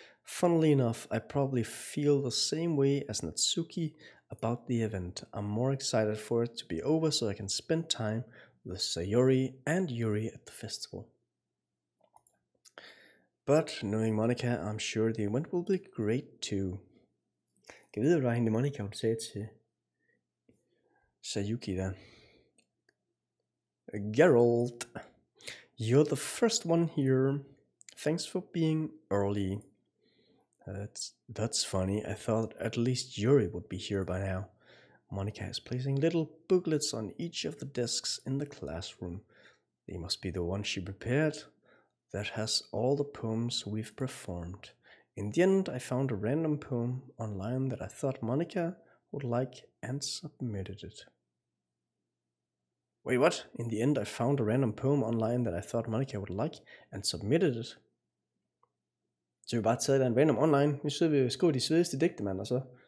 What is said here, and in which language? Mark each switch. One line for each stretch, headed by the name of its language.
English: Funnily enough, I probably feel the same way as Natsuki about the event. I'm more excited for it to be over so I can spend time with Sayori and Yuri at the festival. But knowing Monica, I'm sure the event will be great too.
Danish: Kan vide, hvad hende Monica hun sagde til Sayuki der.
English: Geralt, you're the first one here. Thanks for being early. That's funny. I thought at least Yuri would be here by now. Monica is placing little booklets on each of the desks in the classroom. They must be the ones she prepared. That has all the poems we've performed. In the end, I found a random poem online that I thought Monica would like and submitted it. Wait, what? In the end, I found a random poem online that I thought Monica would like and submitted it.
Danish: Så vi bare taget en random online. Vi sidder og skriver de svedigste digte, mand, og så...